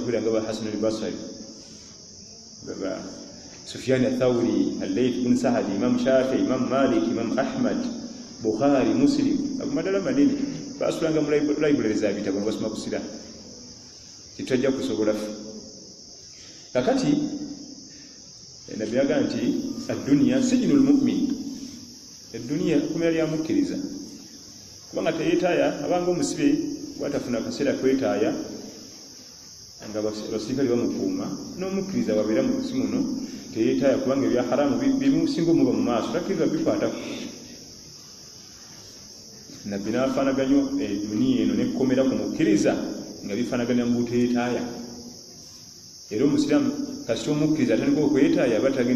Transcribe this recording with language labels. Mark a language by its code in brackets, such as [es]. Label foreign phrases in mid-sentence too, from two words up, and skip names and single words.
[lg] kuira nga ba Hasan al-Basri baba Sufyan al-Thawri al-Layth bin Sa'd Imam Shafi'i Imam Malik Imam Ahmad Bukhari Muslim madala manene basulanga mu library za bitabo basoma kusira kitajja kusobola kakati nabi agamba nti [ar] الدنيا سجن المؤمن [lg] ad-dunya kumera ya mukkiriza kubanga teyetaaya abanga omusibe bwatafuna akaseera kwetaaya nga basirikali bamukuuma n'omukkiriza wabeera mu nsi muno teyetaaya kubanga ebya haramu bimusinga omuba mu maaso takkiriza bikwatako nabbi n'afaanaganya eduniya eno nekkomera ku mukkiriza nga bifaanaganya mu buteetaaya era omusiraamu kasita omukkiriza atandika okwetaaya aba tagenda